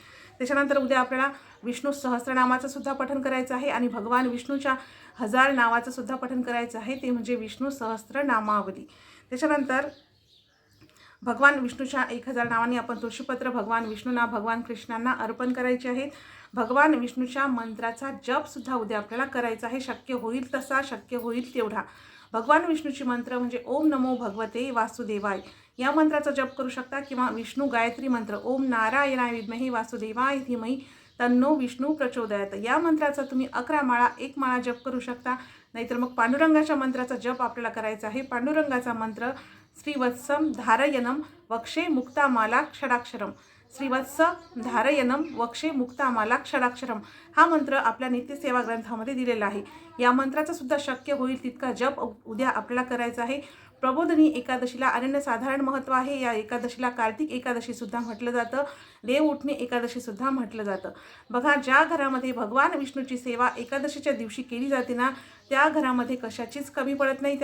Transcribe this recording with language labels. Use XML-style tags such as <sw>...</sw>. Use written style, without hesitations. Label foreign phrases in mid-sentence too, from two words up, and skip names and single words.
<mr>त्याच्यानंतर उद्या आपल्याला विष्णू सहस्त्रनामाचं सुद्धा पठण करायचं आहे आणि भगवान विष्णूच्या 1000 नावाचं सुद्धा पठण करायचं आहे, ते म्हणजे विष्णू सहस्त्रनामावली. त्याच्यानंतर भगवान विष्णूच्या 1000 नावांनी आपण तुळशीपत्र भगवान विष्णूंना, भगवान कृष्णांना अर्पण करायचे आहेत. भगवान विष्णूच्या मंत्राचा जपसुद्धा उद्या आपल्याला करायचा आहे, शक्य होईल तसा, शक्य होईल तेवढा. भगवान विष्णूची मंत्र म्हणजे</mr> <sa>ओम नमो भगवते वासुदेवाय</sa> <mr>या मंत्राचा जप करू शकता, किंवा विष्णू गायत्री मंत्र</mr> <sa>ओम नारायणाय विद्महे वासुदेवाय धीमहि तन्नो विष्णू प्रचोदयात</sa> <mr>या मंत्राचा तुम्ही 11 माळा 1 माळा जप करू शकता. नाहीतर मग पांडुरंगाच्या मंत्राचा जप आपल्याला करायचा आहे. पांडुरंगाचा मंत्र</mr> <sa>श्रीवत्सम धारयनम वक्षे मुक्तामाला षडाक्षरम, श्रीवत्स धारयनम वक्षे मुक्तामाला षडाक्षरम</sa> <mr>हा मंत्र आपल्या नित्यसेवा ग्रंथामध्ये दिलेला आहे. या मंत्राचा सुद्धा शक्य होईल तितका जप उद्या आपल्याला करायचा आहे. प्रबोधिनी एकादशीला अनन्यसाधारण महत्त्व आहे. या एकादशीला कार्तिक एकादशीसुद्धा म्हटलं जातं, देव उठणे एकादशीसुद्धा म्हटलं जातं. बघा, ज्या घरामध्ये भगवान विष्णूची सेवा एकादशीच्या दिवशी केली जाते ना, त्या घरामध्ये कशाचीच कमी पडत नाही.</mr>